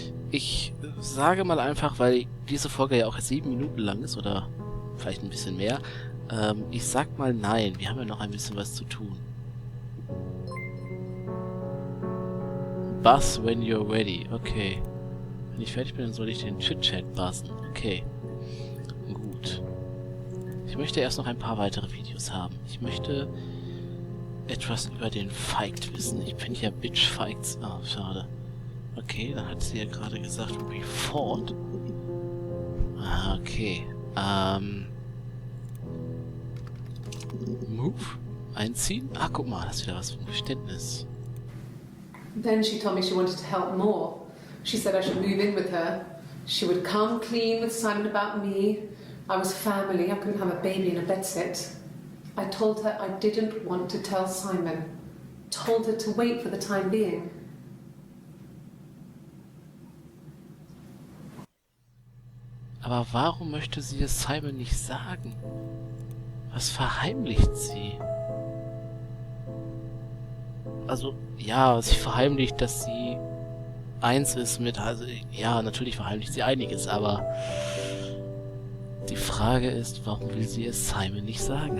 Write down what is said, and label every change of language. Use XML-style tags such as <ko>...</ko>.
<de>Ich sage mal einfach, weil diese Folge ja auch 7 Minuten lang ist, oder vielleicht ein bisschen mehr, ich sag mal nein, wir haben ja noch ein bisschen was zu tun.</de> <en>Buzz when you're ready, okay.</en> <de>Wenn ich fertig bin, dann soll ich den Chit-Chat buzzen, okay. Gut. Ich möchte erst noch ein paar weitere Videos haben. Ich möchte etwas über den Feigt wissen. Ich bin ja Bitch Feigts. Ah, schade. Okay, dann hat sie ja gerade gesagt,</de> <en>we fought.</en> <de>Ah, okay. Move? Einziehen? Ah, guck mal, das ist wieder was für ein Geständnis.</de> <en>Then she told me she wanted to help more. She said I should move in with her. She would come clean with Simon about me. I was family. I couldn't have a baby in a bedsit. I told her I didn't want to tell Simon. Told her to wait for the time being.</en> <de>Aber warum möchte sie es Simon nicht sagen? Was verheimlicht sie? Also, ja, sie verheimlicht, dass sie eins ist mit... Also, ja, natürlich verheimlicht sie einiges, aber... Die Frage ist, warum will sie es Simon nicht sagen?</de>